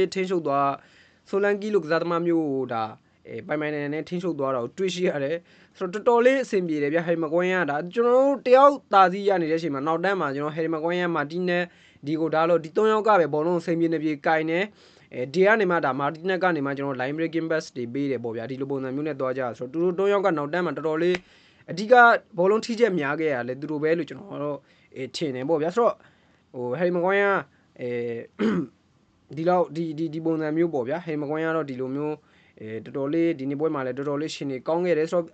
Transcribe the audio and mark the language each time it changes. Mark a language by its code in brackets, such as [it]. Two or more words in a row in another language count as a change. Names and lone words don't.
[my] ထင်းရှုပ်သွားဆိုလန်ကီလို့ကစားသမားမျိုးကိုဒါပိုင်နဲ့ထင်းရှုပ်သွားတာကိုတွေ့ရှိရတယ်ဆိုတော့တော်တော်လေးအဆင်ပြေတယ်ဗျ Harry Maguire ဒါကျွန်တော်တို့တယောက်တာစီရနေတဲ့အချိန်မှာနောက်တန်းမှာကျွန်တော် Harry Maguire မာတီနက်ဒီကိုဒါလို့ဒီ3ယောက်ကပဲဘောလုံးအဆင်ပြေနေပြေကင်နေဒီကနေမှဒါမာတီနက်ကနေမှကျွန်တော် [en] line breaking pass [my] တွေပေးတယ်ပေါ့ဗျာဒီလိုပုံစံမျိုးနဲ့သွားကြဆိုတော့သူတို့3ယောက်ကနောက်တန်းမှာတော်တော်လေးအဓိကဘောလုံးထိချက်များခဲ့ရလဲသူတို့ပဲလို့ကျွန်တော်တို့ထင်တယ်ပေါ့ဗျာဆိုတော့Harry Maguire ဒီလောက်ဒီပုံစံမျိုးပေါ့ဗျာ Harry Maguire တော့ဒီလိုမျိုးတော်တော်လေးဒီနေ့ပွဲမှာလည်းတော်တော်လေးရှင်နေကောင်းခဲ့တယ်ဆိုတော့